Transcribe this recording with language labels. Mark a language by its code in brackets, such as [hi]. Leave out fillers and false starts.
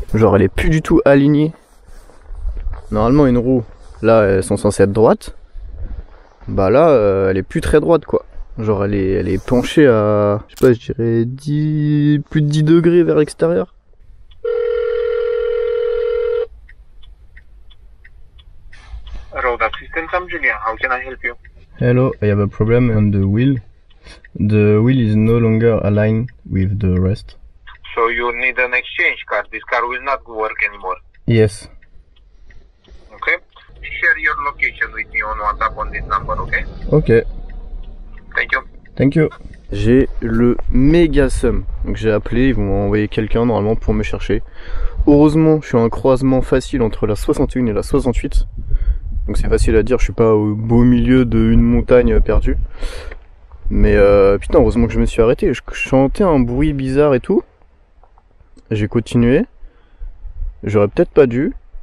[fr] Genre elle est plus du tout alignée. Normalement une roue, là elles sont censées être droites. Bah là, elle est plus très droite quoi. Genre elle est penchée à, je sais pas, je dirais plus de 10 degrés vers l'extérieur. [en] Road assistance, I'm Julian. How can I help you? Hello, I have a problem on the wheel. The wheel is no longer aligned with the rest. So you need an exchange car. This car will not work anymore. Yes. Okay. Share your location with me on WhatsApp on this number, okay? Ok. Thank you. Thank you. [fr] J'ai le méga seum. Donc j'ai appelé, ils vont envoyer quelqu'un normalement pour me chercher. Heureusement, je suis à un croisement facile entre la 61 et la 68. Donc c'est facile à dire, je suis pas au beau milieu d'une montagne perdue. Mais putain, heureusement que je me suis arrêté. Je chantais un bruit bizarre et tout. J'ai continué. J'aurais peut-être pas dû.